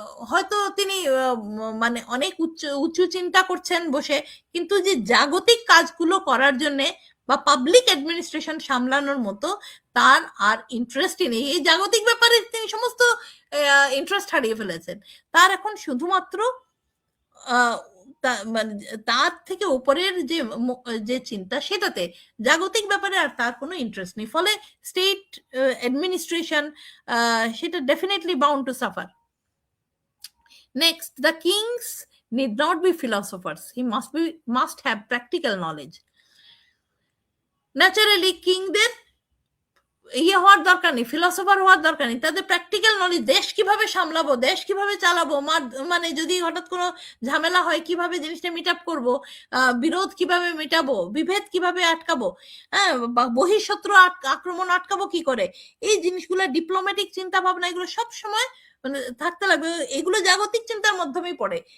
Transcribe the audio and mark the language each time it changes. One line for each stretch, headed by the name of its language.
Bangla: হয়তো তিনি মানে অনেক উঁচু চিন্তা করছেন বসে, কিন্তু যে জাগতিক কাজগুলো করার জন্য বা পাবলিক অ্যাডমিনিস্ট্রেশন সামলানোর মতো তার আর ইন্টারেস্টই নেই, এই জাগতিক ব্যাপারে তিনি সমস্ত ইন্টারেস্ট হারিয়ে ফেলেছেন। তার এখন শুধুমাত্র মানে তার থেকে উপরের যে চিন্তা সেটাতে, জাগতিক ব্যাপারে আর তার কোনো ইন্টারেস্ট নেই, ফলে স্টেট অ্যাডমিনিস্ট্রেশন সেটা
English: Definitely bound to suffer. Next, the kings need not be philosophers, he must have practical knowledge.
Bangla: Naturally কিংদের হওয়ার দরকার নেই, ফিলসফার হওয়ার দরকার নেই, তাদের প্র্যাকটিক্যাল নলেজ, দেশ কিভাবে সামলাবো, দেশ কিভাবে চালাবো, মানে যদি হঠাৎ কোনো ঝামেলা হয় কিভাবে জিনিসটা মিট আপ করবো, বিরোধ কিভাবে মেটাবো, বিভেদ কিভাবে আটকাবো, হ্যাঁ, বহিঃশত্রু আক্রমণ আটকাবো কি করে, এই জিনিসগুলো ডিপ্লোম্যাটিক চিন্তা ভাবনা এগুলো সব সময় মানে থাকতে লাগবে, এগুলো জাগতিক চিন্তার মাধ্যমেই পড়ে।